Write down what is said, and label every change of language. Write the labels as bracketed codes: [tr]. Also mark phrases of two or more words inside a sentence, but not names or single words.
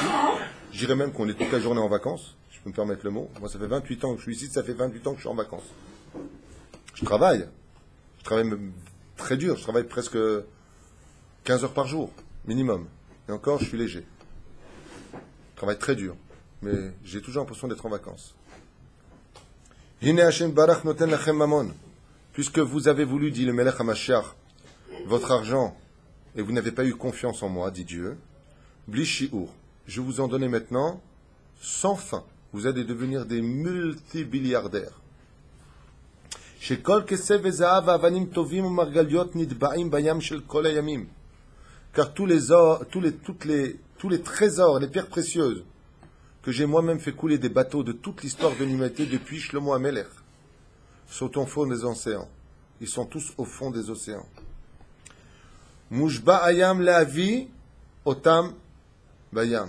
[fr] Je dirais même qu'on est toute la journée en vacances, je peux me permettre le mot. Moi ça fait 28 ans que je suis ici, ça fait 28 ans que je suis en vacances. Je travaille même très dur, je travaille presque 15 heures par jour, minimum. Et encore je suis léger. Je travaille très dur, mais j'ai toujours l'impression d'être en vacances. [he] הנה השם ברוך נותן לכם ממון. [fr] Puisque vous avez voulu, dit le [he] מלך המשיח, [fr] votre argent, et vous n'avez pas eu confiance en moi, dit Dieu, [he] בלי שיעור, [fr] je vous en donne maintenant sans fin. Vous allez devenir des multibilliardaires. [he] שכל כסף וזהב אבנים טובים ומרגליות נטבעים בים של כל הימים. [fr] Car tous les trésors, les pierres précieuses, que j'ai moi-même fait couler des bateaux de toute l'histoire de l'humanité depuis Shlomo HaMelech, sont au fond des océans. Ils sont tous au fond des océans. [he] משביע הים להביא אותם בים.